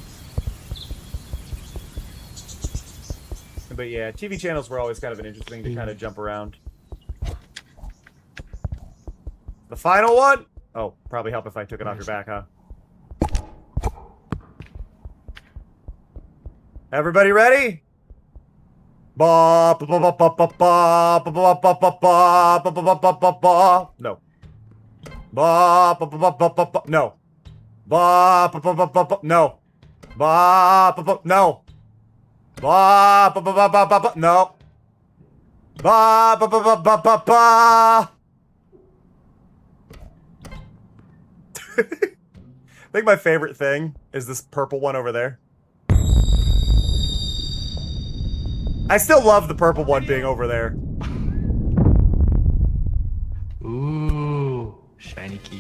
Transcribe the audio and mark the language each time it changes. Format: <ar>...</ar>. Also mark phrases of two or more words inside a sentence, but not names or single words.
<en>But yeah, TV channels were always kind of an interesting thing to kind of jump around. The final one? Oh, probably help if I took it off your back, huh? Everybody ready? Ba ba ba ba ba ba ba ba ba ba ba ba ba ba ba ba. No. Ba ba ba ba ba ba ba. No. Ba ba ba ba ba ba. No. Ba ba ba. No. Ba ba ba ba ba ba ba. No. Ba ba ba ba ba ba ba. I think my favorite thing is this purple one over there. I still love the purple one being over there. Ooh, shiny key.</en>